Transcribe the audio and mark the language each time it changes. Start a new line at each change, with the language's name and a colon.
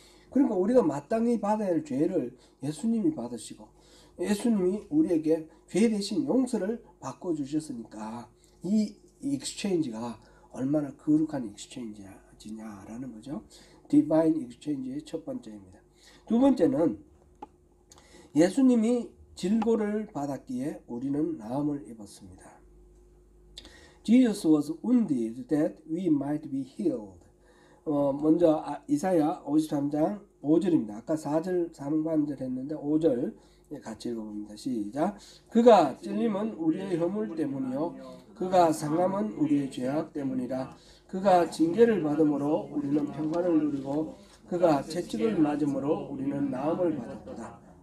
Korean: 그러니까 우리가 마땅히 받아야 할 죄를 예수님이 받으시고 예수님이 우리에게 죄 대신 용서를 바꿔주셨으니까 이 익스체인지가 얼마나 거룩한 익스체인지냐라는 거죠. 디바인 익스체인지의 첫 번째입니다. 두 번째는 예수님이 질고를 받았기에 우리는 나음을 입었습니다.
English: Jesus was wounded that we might be healed.
Korean: 먼저 이사야 53장 5절입니다. 아까 4절 상반절 했는데 5절 같이 읽어봅니다. 시작. 그가 찔림은 우리의 허물 때문이요 그가 상함은 우리의 죄악 때문이라. 그가 징계를 받음으로 우리는 평강을 누리고 그가 채찍을 맞음으로 우리는 나음을 받았다.